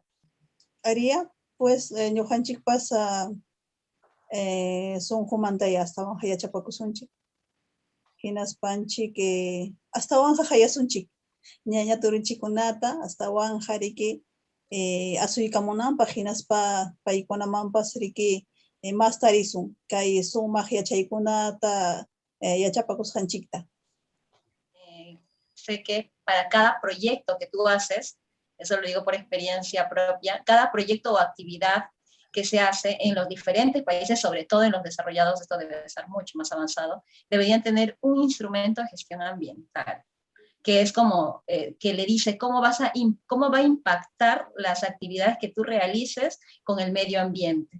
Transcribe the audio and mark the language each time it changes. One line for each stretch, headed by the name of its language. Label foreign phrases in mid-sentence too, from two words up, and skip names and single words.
Quechua: Aria pues ñuqanchikpas sunqumanta astawanja yachapakusunchik, hinaspanchik astawanja hayasunchik ñaña turinchikunata astawanja riki asuykamunanpaq hinaspa paykunamanpas riki mas tarisun kay sumaq yachaykunata yachapakusqanchikta.
Spanish: Sé que para cada proyecto que tú haces, eso lo digo por experiencia propia, cada proyecto o actividad que se hace en los diferentes países, sobre todo en los desarrollados, esto debe ser mucho más avanzado, deberían tener un instrumento de gestión ambiental, que es como que le dice cómo va a impactar las actividades que tú realices con el medio ambiente.